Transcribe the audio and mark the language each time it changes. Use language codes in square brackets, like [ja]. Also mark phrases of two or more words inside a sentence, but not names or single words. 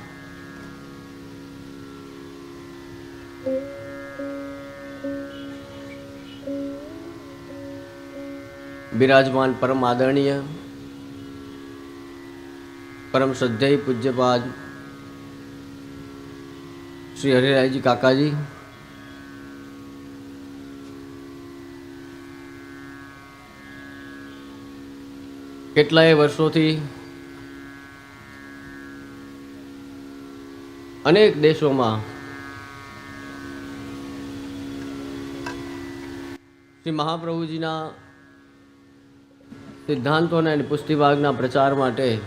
[hi] विराजमान परम आदरणीय परम श्रद्धेय पूज्यपाद श्री हरिराय जी काकाजी, [gu] કેટલાય વર્ષોથી અનેક દેશોમાં શ્રી મહાપ્રભુજીના સિદ્ધાંતોને અને પુષ્ટિભાગના પ્રચાર માટે